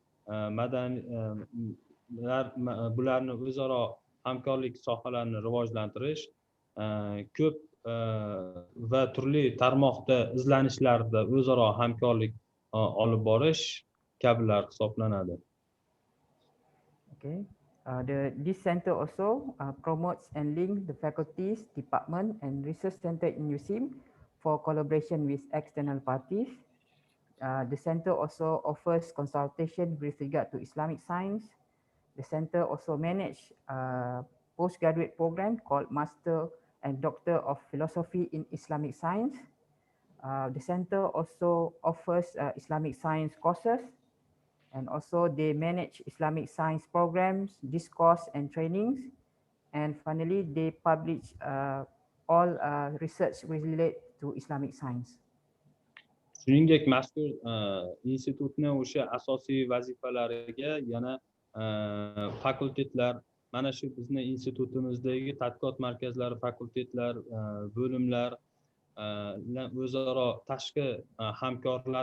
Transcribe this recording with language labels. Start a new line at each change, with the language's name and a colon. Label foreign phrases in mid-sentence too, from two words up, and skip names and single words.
Uzbek: madaniylar, bularni o'zaro hamkorlik sohalarini rivojlantirish, ko'p va turli tarmoqda izlanishlarda o'zaro hamkorlik olib borish kabilar hisoblanadi.
English: Okay. This center also promotes and links the faculties, department, and research center in USIM for collaboration with external parties. The center also offers consultation with regard to Islamic science. The center also manages a postgraduate program called Master and Doctor of Philosophy in Islamic Science. The center also offers Islamic science courses. And also they manage Islamic science programs, discourse and trainings. And finally, they publish all research related to Islamic science.
Uzbek: Shuningdek, mazkur institutni o'sha asosiy vazifalariga yana fakultetlar, mana shu bizni institutimizdagi tadqiqot markazlari, fakultetlar, bo'limlar o'zaro tashqi hamkorlar